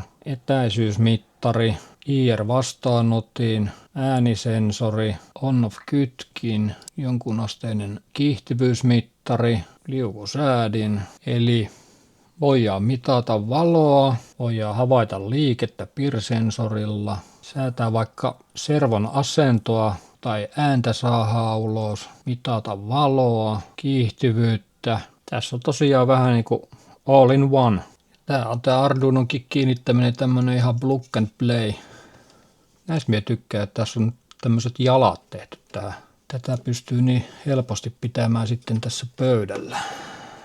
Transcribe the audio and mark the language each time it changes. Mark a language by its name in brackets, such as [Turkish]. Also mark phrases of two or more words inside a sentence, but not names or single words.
[Finnish] etäisyysmittari, IR-vastaanotin, äänisensori, on-off kytkin, jonkunasteinen kiihtyvyysmittari, liukusäädin, eli voidaan mitata valoa, voidaan havaita liikettä PIR-sensorilla, säätää vaikka servon asentoa tai ääntä saadaan ulos, mitata valoa, kiihtyvyyttä. Tässä on tosiaan vähän niin kuin [English] all in one. [Finnish] Tää on tää Arduinonkin kiinnittäminen tämmönen ihan [English] plug and play. [Finnish] Näistä minä tykkään, että tässä on tämmöiset jalat tehty tähän. Tätä pystyy niin helposti pitämään sitten tässä pöydällä.